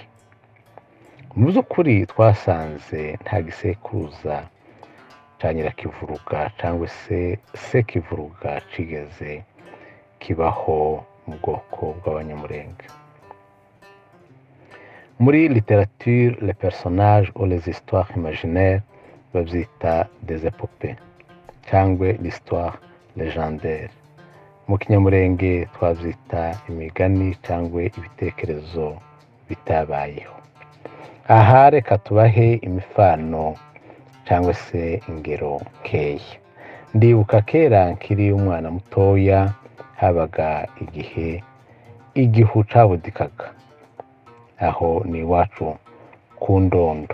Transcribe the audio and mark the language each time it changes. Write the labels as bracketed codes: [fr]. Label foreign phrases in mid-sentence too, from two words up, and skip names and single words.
[rw] Mu by'ukuri twasanze nta gisekuruza cya Nyirakivuruga cyangwa se Sekivuruga kigeze kibaho mu bwoko bw'Abanyamurenge. [fr] Muri littérature, les personnages ou les histoires imaginaires babyita des épopées cyangwa l'histoire légendaire. [rw] Mu Kinyamurenge twabyita imigani cyangwa ibitekerezo bitabayeho. Aha reka tubahe imifano cyangwa se ingero nkeya. Ndibuka kera nkiri umwana mutoya, habaga igihe igihu cabudikaga aho ni iwacu ku Ndondo.